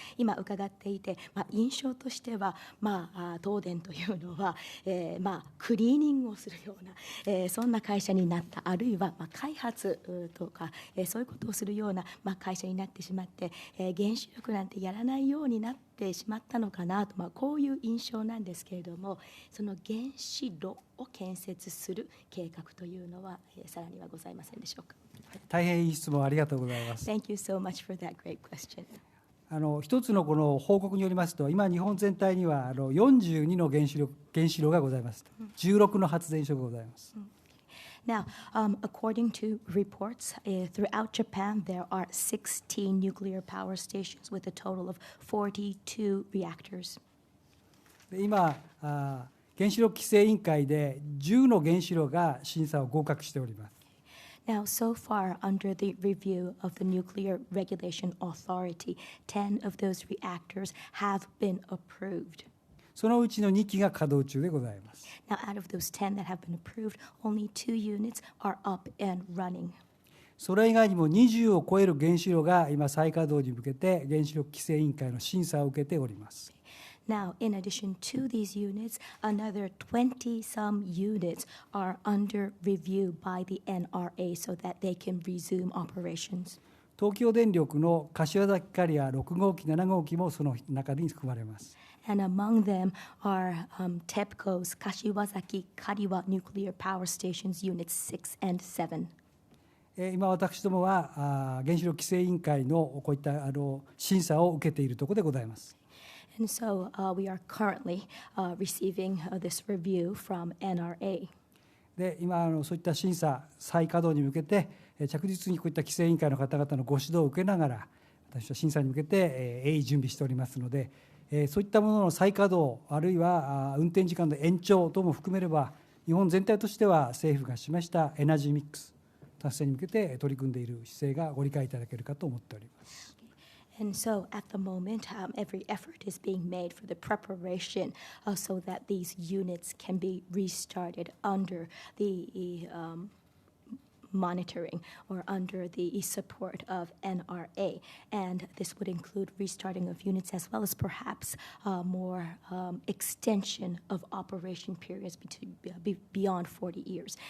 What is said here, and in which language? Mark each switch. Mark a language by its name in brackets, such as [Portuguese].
[Japanese] 今伺っていて、印象としては、東電というのは、クリーニングをするような、そんな会社になった、あるいは開発とか、そういうことをするような、会社になってしまって、原子力なんてやらないようになってしまったのかなと、こういう印象なんですけれども、その原子炉を建設する計画というのは、さらにはございませんでしょうか。大変いい質問ありがとうございます。 [English] Thank you so much for that great question. [Japanese] 一つのこの報告によりますと、今日本全体には42の原子炉がございます。 16の発電所がございます。 [English] Now, according to reports, throughout Japan, there are 16 nuclear power stations with a total of 42 reactors. [Japanese] 今、原子力規制委員会で10の原子炉が審査を合格しております。 [English] Now, so far, under the review of the Nuclear Regulation Authority, 10 of those reactors have been approved. [Japanese] そのうちの2基が稼働中でございます。 [English] Now, out of those 10 that have been approved, only 2 units are up and running. [Japanese] それ以外にも20を超える原子炉が今再稼働に向けて原子力規制委員会の審査を受けております。 [English] Now, in addition to these units, another 20-some units are under review by the NRA so that they can resume operations. [Japanese] 東京電力の柏崎刈谷6号機、7号機もその中に含まれます。 [English] And among them are TEPCO's Kashiwazaki Kariwa Nuclear Power Stations Units 6 and 7. [Japanese] 今私どもは原子力規制委員会のこういった審査を受けているところでございます。 [English] And so we are currently receiving this review from NRA. [Japanese] で今そういった審査再稼働に向けて着実にこういった規制委員会の方々のご指導を受けながら私は審査に向けて鋭意準備しておりますので、そういったものの再稼働あるいは運転時間の延長等も含めれば日本全体としては政府が示したエナジーミックス達成に向けて取り組んでいる姿勢がご理解いただけるかと思っております。 [English] And so at the moment, every effort is being made for the preparation so that these units can be restarted under the monitoring or under the support of NRA. And this would include restarting of units as well as perhaps more extension of operation periods beyond 40 years.